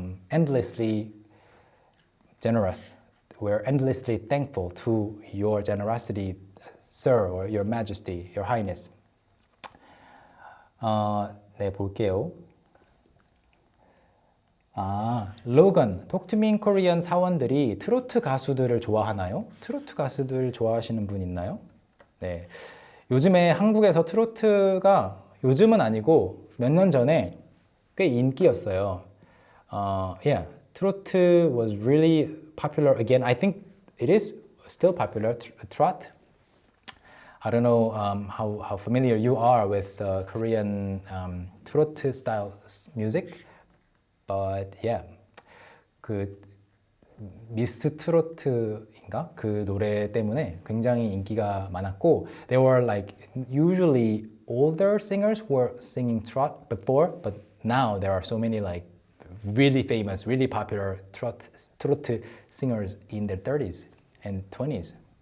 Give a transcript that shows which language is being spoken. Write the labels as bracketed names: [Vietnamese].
[English] endlessly generous. We're endlessly thankful to your generosity, sir, or your majesty, your highness. [Korean] 네, 볼게요. 로건, Talk to Me in Korean 사원들이 트로트 가수들을 좋아하나요? 트로트 가수들 좋아하시는 분 있나요? 네, 요즘에 한국에서 트로트가 요즘은 아니고 몇 년 전에 꽤 인기였어요. [English] Yeah, 트로트 was really popular again. I think it is still popular, trot. I don't know how familiar you are with Korean 트로트 style music. But yeah, [Korean] 그 미스 트로트인가? 그 노래 때문에 굉장히 인기가 많았고 [English] They were like usually older singers who were singing trot before, but now there are so many like really famous, really popular trot singers in their 30s and 20s.